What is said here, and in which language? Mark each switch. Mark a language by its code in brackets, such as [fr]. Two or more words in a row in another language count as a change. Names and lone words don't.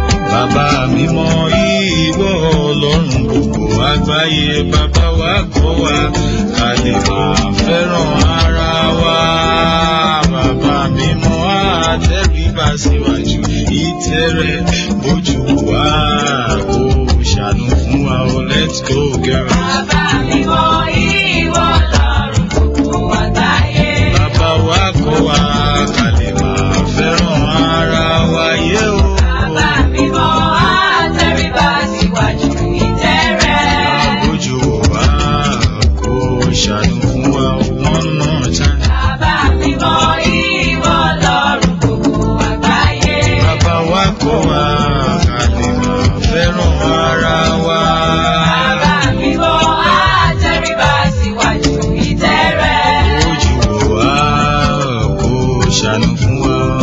[yo] Bàbá mímọ́, ìwọ Ọlọ́run gbogbo àgbáyé, bàbá wa kọ́ wa ká lè máa fẹ́ràn ara wa. Bàbá mímọ́, a tẹríba síwájú ìtẹ́ rẹ, bójú wa kò ṣàánú fún wa o. [en] Let's go, girl. [yo] Bàbá mímọ́, ìwọ Ọlọ́run gbogbo àgbáyé. Bàbá wa kọ́ wa ká lè máa fẹ́ràn ara wa, yé o. Bàbá mímọ́, a tẹríba síwájú ìtẹ́ rẹ. Bójú wa kò ṣàánú fún wa o. [en] One more time. [yo] Bàbá mímọ́, ìwọ Ọlọ́run gbogbo àgbáyé. Bàbá wa kọ́ wa ká lè máa fẹ́ràn ara wa. Bàbá mímọ́, a tẹríba síwájú ìtẹ́ rẹ. Ojú wa kò ṣàánú fún wa.